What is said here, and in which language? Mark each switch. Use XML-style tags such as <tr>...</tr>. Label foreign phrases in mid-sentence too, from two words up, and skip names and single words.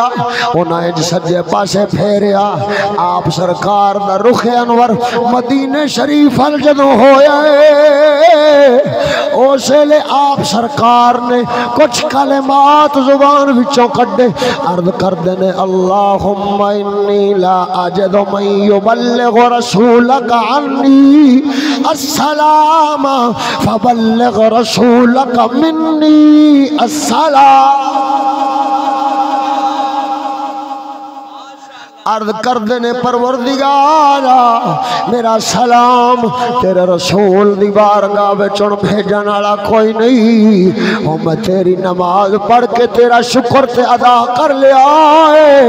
<pa>ਉਨ੍ਹੇਂ ਸੱਜੇ ਪਾਸੇ ਫੇਰਿਆ। ਆਪ ਸਰਕਾਰ ਦਾ ਰੁਖ਼ ਅਨਵਰ ਮਦੀਨੇ ਸ਼ਰੀਫ਼ ਅਲ ਜਦੋਂ ਹੋਇਆ ਉਸ ਵੇਲੇ ਆਪ ਸਰਕਾਰ ਨੇ ਕੁਝ ਕਲਿਮਾਤ ਜ਼ੁਬਾਨ ਵਿਚੋਂ ਕੱਢੇ। ਅਰਜ਼ ਕਰਦੇ ਨੇ</pa> <ar>اللهم إني لا أجد من يبلغ رسولك عني السلام فبلغ رسولك مني السلام.</ar> <pa>ਅਰਜ਼ ਕਰਦੇ ਨੇ ਪਰਵਰਦਿਗਾਰਾ ਮੇਰਾ ਸਲਾਮ ਤੇਰੇ ਰਸੂਲ ਦੀ ਬਾਰਗਾਹ ਵਿਚ ਭੇਜਣ ਵਾਲਾ ਕੋਈ ਨਹੀਂ। ਓ ਮੈਂ ਤੇਰੀ ਨਮਾਜ਼ ਪੜ੍ਹ ਕੇ ਤੇਰਾ ਸ਼ੁਕਰ ਤੇ ਅਦਾ ਕਰ ਲਿਆ ਹੈ।</pa>